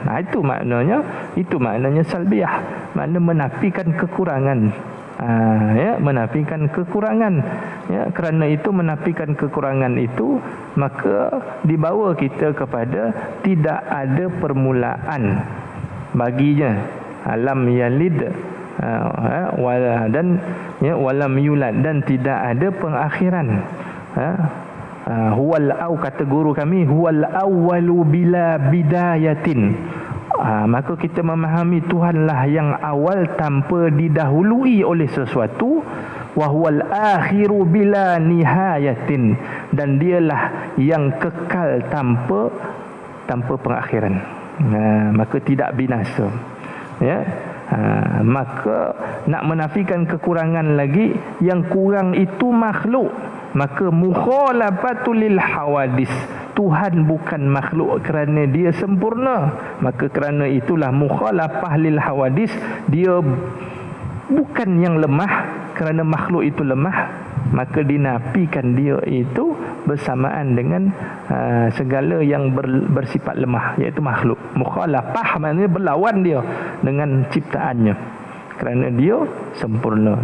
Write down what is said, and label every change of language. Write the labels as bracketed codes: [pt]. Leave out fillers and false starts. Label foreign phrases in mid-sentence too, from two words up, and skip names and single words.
[ms] Itu maknanya salbiyah, makna menafikan kekurangan. Ya, menafikan kekurangan. Ya, kerana itu menafikan kekurangan itu, maka dibawa kita kepada tidak ada permulaan baginya. [ar] لم يلد, [ms] dan, ya, [ar] ولم يولد, [ms] dan tidak ada pengakhiran. [ar] هو الأو, [ms] kata guru kami, [ar] هو الأول بلا بداية. [ms] Maka kita memahami Tuhanlah yang awal tanpa didahului oleh sesuatu. [ar] وهو الآخر بلا نهاية, [ms] dan dialah yang kekal tanpa pengakhiran. Maka tidak binasa. Ya. Maka nak menafikan kekurangan lagi, yang kurang itu makhluk, maka [ar] مخالفة للحوادث, [ms] Tuhan bukan makhluk kerana dia sempurna, maka kerana itulah [ar] مخالفة للحوادث, [ms] dia bukan yang lemah kerana makhluk itu lemah, maka dinafikan dia itu bersamaan dengan segala yang bersifat lemah, iaitu makhluk. Mukhalafah maknanya berlawan dia dengan ciptaannya kerana dia sempurna.